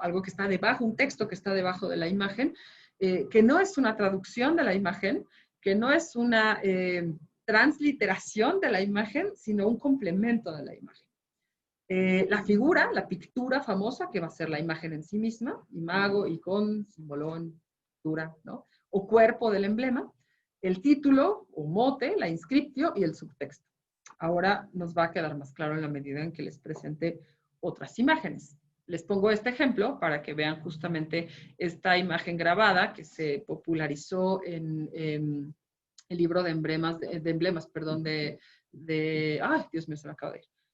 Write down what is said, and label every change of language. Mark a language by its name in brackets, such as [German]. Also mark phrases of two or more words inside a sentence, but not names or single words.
[Spanish] Algo que está debajo, un texto que está debajo de la imagen, que no es una traducción de la imagen, que no es una transliteración de la imagen, sino un complemento de la imagen. La figura, la pictura famosa, que va a ser la imagen en sí misma, [Latin] imago, icon, simbolón, pictura, [Spanish] ¿no? O cuerpo del emblema, el título o mote, la inscriptio y el subtexto. Ahora nos va a quedar más claro en la medida en que les presente otras imágenes. Les pongo este ejemplo para que vean justamente esta imagen grabada que se popularizó en el libro de emblemas, ay, Dios mío, se me acaba de ir.